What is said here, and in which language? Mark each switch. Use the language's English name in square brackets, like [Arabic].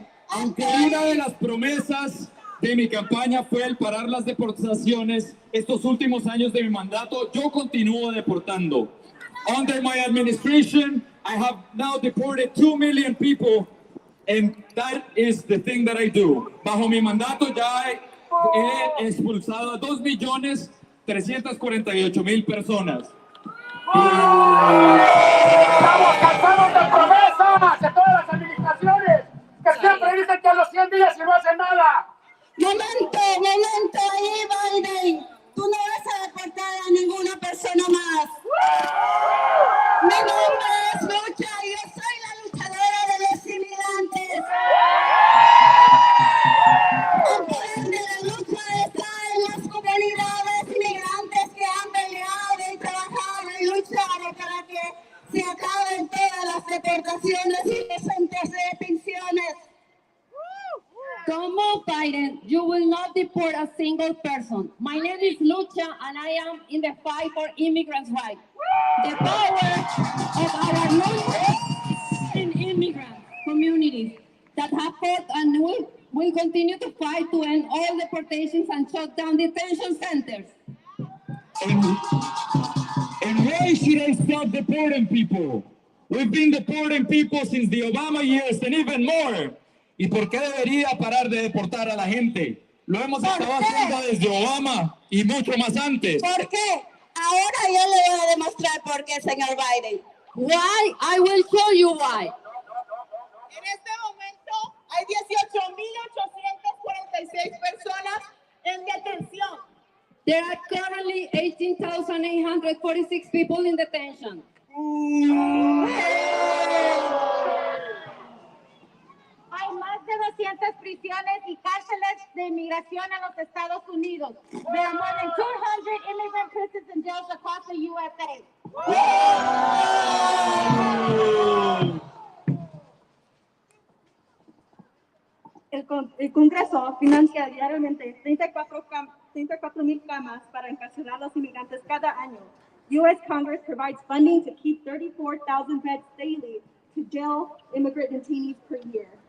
[Spanish] Aunque una de las promesas de mi campaña fue el parar las deportaciones, estos últimos años de mi mandato, yo continúo deportando. [English] Under my administration, I have now deported 2 million people, and that is the thing that I do. [Spanish] Bajo mi mandato ya he expulsado a 2.348.000 personas. Estamos cansados de promesas de todas las administraciones que siempre dicen que a los 100 días y no hacen nada. Momento, ahí Biden. Tú no vas a deportar a ninguna persona más. Mi nombre es Lucha y yo soy la luchadora de los inmigrantes. El poder de la lucha está en las comunidades inmigrantes que han peleado y trabajado y luchado para que se acaben todas las deportaciones y los centros de detenciones. [English] Don't move, Biden. You will not deport a single person. My name is Lucha, and I am in the fight for immigrants' rights. The power of our non immigrant communities that have fought and will continue to fight to end all deportations and shut down detention centers. And why should I stop deporting people? We've been deporting people since the Obama years and even more. [Spanish] ¿Y por qué debería parar de deportar a la gente? Lo hemos estado haciendo desde Obama y mucho más antes. ¿Por qué? Ahora yo le voy a demostrar por qué, señor Biden. [English] Why? I will show you why. [Spanish] En este momento hay 18.846 personas en detención. [English] There are currently 18,846 people in detention. [Spanish] Hay más de 200 prisiones y cárceles de inmigración en los Estados Unidos. [English] There are more than 200 immigrant prisons and jails across [Spanish] El Congreso financia diariamente 34,000 camas para encarcelar a los inmigrantes cada año. [English] U.S. Congress provides funding to keep 34,000 beds daily to jail immigrant detainees per year.